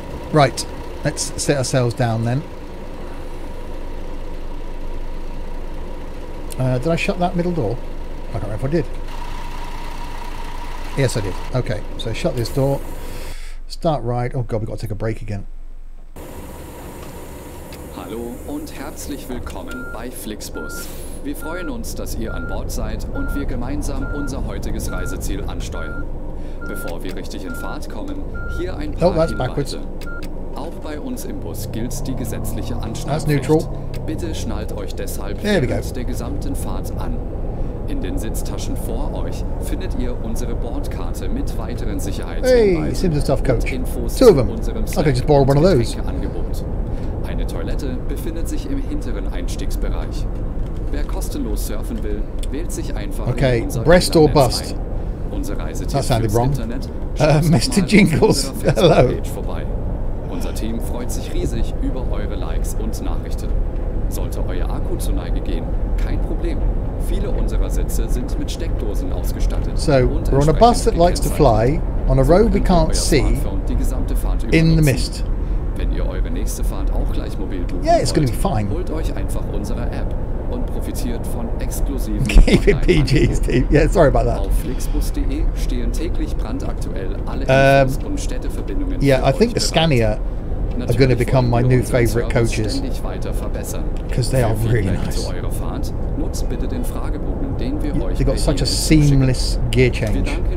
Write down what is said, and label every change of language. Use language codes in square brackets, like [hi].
[en] Right, let's set ourselves down then. Did I shut that middle door? I don't know if I did. Yes, I did. Okay, so shut this door. Start ride. Oh god, we've got to take a break again. [de] Hallo und herzlich willkommen bei Flixbus. Wir freuen uns, dass ihr an Bord seid und wir gemeinsam unser heutiges Reiseziel ansteuern. Bevor wir richtig in Fahrt kommen, hier ein paar Hinweise. Auch bei uns im Bus gilt die gesetzliche Anschnallpflicht. Bitte schnallt euch deshalb während der gesamten Fahrt an. In den Sitztaschen vor euch findet ihr unsere Bordkarte mit weiteren Sicherheitshinweisen und Infos zu unserem Getränkeangebot. Eine Toilette befindet sich im hinteren Einstiegsbereich. Wer kostenlos surfen will, wählt sich einfach in unser [en] Brest or bust. [de] Unser Reisetipp [en] That sounded wrong. [de] Internet. [en] Mr. Jingles, hello. [de] Vorbei. Unser Team freut sich riesig über eure Likes und Nachrichten. Sollte euer Akku zur Neige gehen, kein Problem. Viele unserer Sitze sind mit Steckdosen ausgestattet. [en] So, we're on a bus that likes to fly, on a road we can't see, in the mist. [de] Wenn ihr eure nächste Fahrt auch gleich mobil buchen wollt, holt euch einfach unsere App und profitiert von exklusiven [en] Keep it PG, Steve. Yeah, sorry about that. [de] Auf flixbus.de stehen täglich brandaktuell alle Infos und Städteverbindungen. [en] Yeah, I think the Scania are going to become my new favourite coaches because they are really nice. They've got such a seamless gear change.